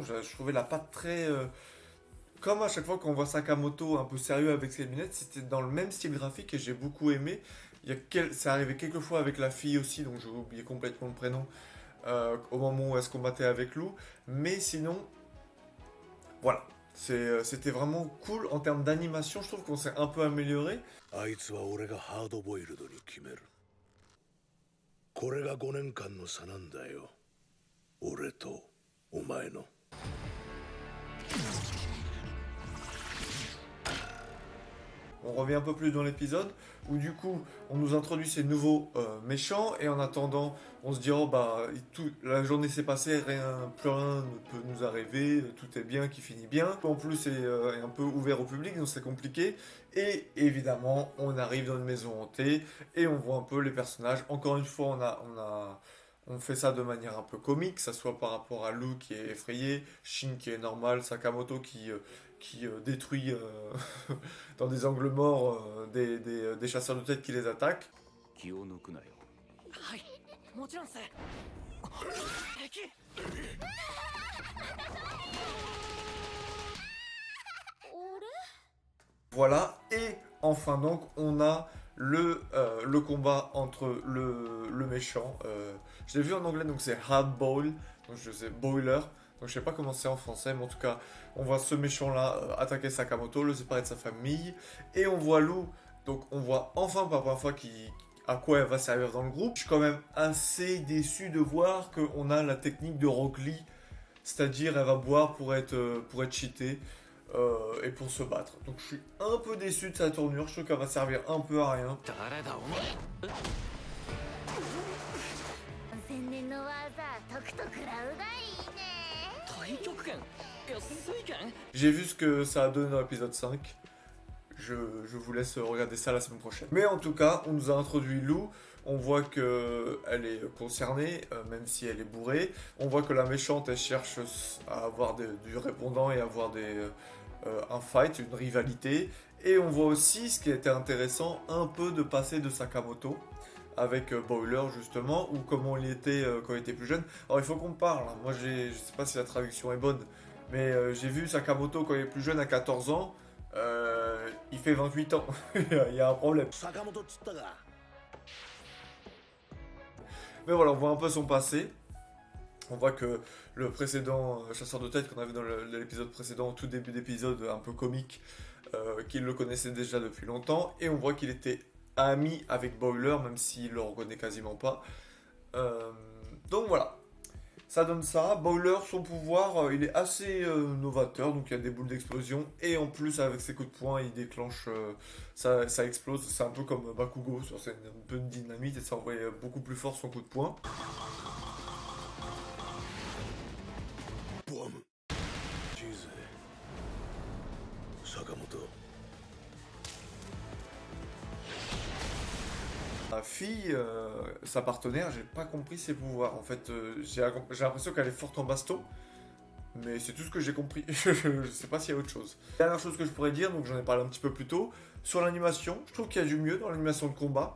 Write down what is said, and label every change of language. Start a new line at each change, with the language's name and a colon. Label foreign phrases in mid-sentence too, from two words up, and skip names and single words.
French: Je trouvais la patte très... comme à chaque fois qu'on voit Sakamoto un peu sérieux avec ses lunettes, c'était dans le même style graphique et j'ai beaucoup aimé. Ça arrivait quelques fois avec la fille aussi, donc j'ai oublié complètement le prénom. Au moment où elle se combattait avec Lou. Mais sinon, voilà. C'était vraiment cool en termes d'animation. Je trouve qu'on s'est un peu amélioré.
Japanese: あいつは俺がハードボイルドに決める。これが5年間の差なんだよ。俺とお前の。
French: On revient un peu plus dans l'épisode où du coup on nous introduit ces nouveaux méchants et en attendant on se dit oh bah la journée s'est passée, plus rien ne peut nous arriver, tout est bien qui finit bien. En plus c'est est un peu ouvert au public donc c'est compliqué et évidemment on arrive dans une maison hantée et on voit un peu les personnages. Encore une fois on fait ça de manière un peu comique, que ça soit par rapport à Lou qui est effrayé, Shin qui est normal, Sakamoto qui détruit dans des angles morts des chasseurs de tête qui les attaquent.
Japanese: 気を抜くなよ。はい、もちろんさ。敵。
French: Voilà, et enfin donc on a le combat entre le méchant. Je l'ai vu en anglais donc c'est Hard Boil, donc je sais Boiler. Donc je sais pas comment c'est en français, mais en tout cas, on voit ce méchant-là attaquer Sakamoto, le séparer de sa famille, et on voit Lou, donc on voit enfin pour la première fois à quoi elle va servir dans le groupe. Je suis quand même assez déçu de voir qu'on a la technique de Rock Lee, c'est-à-dire elle va boire pour être cheatée et pour se battre. Donc je suis un peu déçu de sa tournure, je trouve qu'elle va servir un peu à rien.
Japanese: 誰だお前。千年の技、とくと食らうがいいね。太極拳。いや水拳。
French: J'ai vu ce que ça a donné dans l'épisode 5. Je vous laisse regarder ça la semaine prochaine. Mais en tout cas, on nous a introduit Lou. On voit qu'elle est concernée, même si elle est bourrée. On voit que la méchante, elle cherche à avoir du répondant et avoir un fight, une rivalité. Et on voit aussi, ce qui était intéressant, un peu de passer de Sakamoto avec Boiler justement, ou comment il était quand il était plus jeune. Alors il faut qu'on parle, hein. Moi je sais pas si la traduction est bonne, Mais j'ai vu Sakamoto quand il est plus jeune, à 14 ans. Il fait 28 ans. Il y a un problème.
Japanese: 坂本っつったか。
French: Mais voilà, on voit un peu son passé. On voit que le précédent chasseur de tête qu'on avait dans l'épisode précédent, au tout début d'épisode, un peu comique, qu'il le connaissait déjà depuis longtemps. Et on voit qu'il était ami avec Boiler, même s'il le reconnaît quasiment pas. Donc voilà. Ça donne ça. Boiler, son pouvoir, il est assez novateur. Donc il y a des boules d'explosion. Et en plus, avec ses coups de poing, il déclenche. Ça explose. C'est un peu comme Bakugo sur scène. Un peu de dynamite. Et ça envoie beaucoup plus fort son coup de poing.
Japanese: ボム。チーズ。坂本。
French: La fille, sa partenaire, j'ai pas compris ses pouvoirs. En fait, j'ai l'impression qu'elle est forte en baston. Mais c'est tout ce que j'ai compris. Je sais pas s'il y a autre chose. Dernière chose que je pourrais dire, donc j'en ai parlé un petit peu plus tôt, sur l'animation, je trouve qu'il y a du mieux dans l'animation de combat.